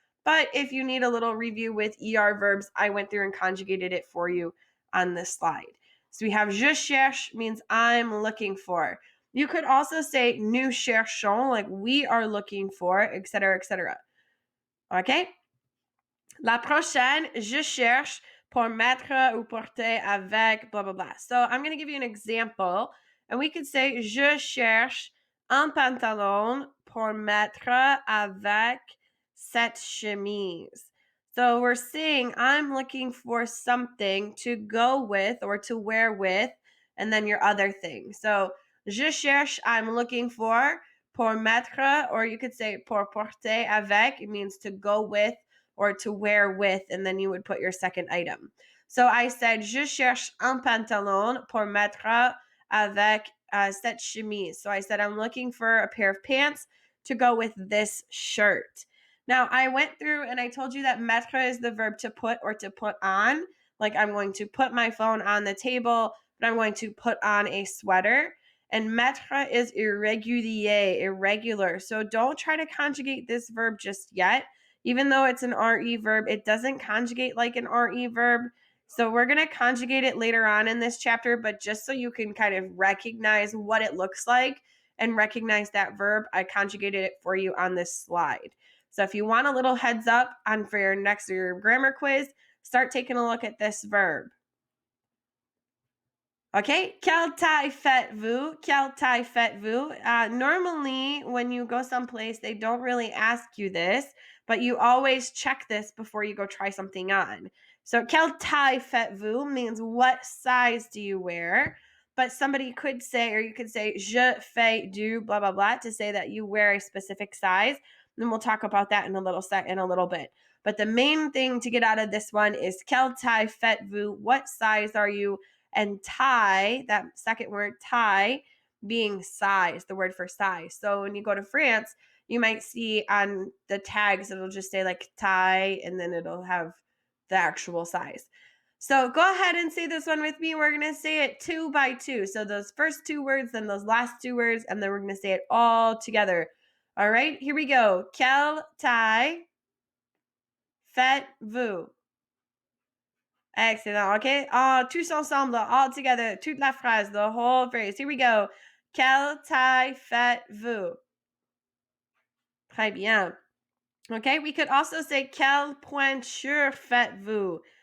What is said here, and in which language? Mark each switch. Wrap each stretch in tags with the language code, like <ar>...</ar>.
<en>But if you need a little review with ER verbs, I went through and conjugated it for you on this slide. So we have</en> <fr>je cherche</fr> <en>means I'm looking for. You could also say</en> <fr>nous cherchons,</fr> <en>like we are looking for, etc., etc. Okay?</en> <fr>La prochaine, je cherche pour mettre ou porter avec, blah, blah, blah.</fr> <en>So I'm going to give you an example. And we could say</en> <fr>je cherche un pantalon pour mettre avec cette chemise.</fr> <en>So we're saying I'm looking for something to go with or to wear with, and then your other thing. So</en> <fr>je cherche,</fr> <en>I'm looking for,</en> <fr>pour mettre,</fr> <en>or you could say</en> <fr>pour porter avec,</fr> <en>it means to go with or to wear with, and then you would put your second item. So I said,</en> <fr>je cherche un pantalon pour mettre avec cette chemise.</fr> <en>So I said, I'm looking for a pair of pants to go with this shirt. Now, I went through and I told you that mettre is the verb to put or to put on. Like I'm going to put my phone on the table, but I'm going to put on a sweater. And mettre is irrégulier, irregular. So don't try to conjugate this verb just yet. Even though it's an RE verb, it doesn't conjugate like an RE verb. So we're going to conjugate it later on in this chapter, but just so you can kind of recognize what it looks like and recognize that verb, I conjugated it for you on this slide. So if you want a little heads up on for your next your grammar quiz, start taking a look at this verb.</en> <fr>Okay, quelle taille faites-vous? Quelle taille faites-vous?</fr> <en>Normally, when you go someplace, they don't really ask you this, but you always check this before you go try something on. So,</en> <fr>quelle taille faites-vous</fr> <en>means what size do you wear? But somebody could say, or you could say,</en> <fr>je fais du</fr> <en>blah blah blah to say that you wear a specific size. And we'll talk about that in a little bit. But the main thing to get out of this one is</en> <fr>quelle taille faites-vous?</fr> <en>What size are you? And taille, that second word, taille, being size, the word for size. So when you go to France, you might see on the tags, it'll just say like taille, and then it'll have the actual size. So go ahead and say this one with me. We're going to say it 2 by 2. So those first 2 words, then those last 2 words, and then we're going to say it all together. All right, here we go.</en> <fr>Quelle taille faites-vous?</fr> <en>Excellent. OK?</en> <fr>Tous ensemble,</fr> <en>all together,</en> <fr>toute la phrase,</fr> <en>the whole phrase. Here we go.</en> <fr>Quelle taille faites-vous? Très bien. OK?</fr> <en>We could also say</en> <fr>quelle pointure faites-vous?</fr>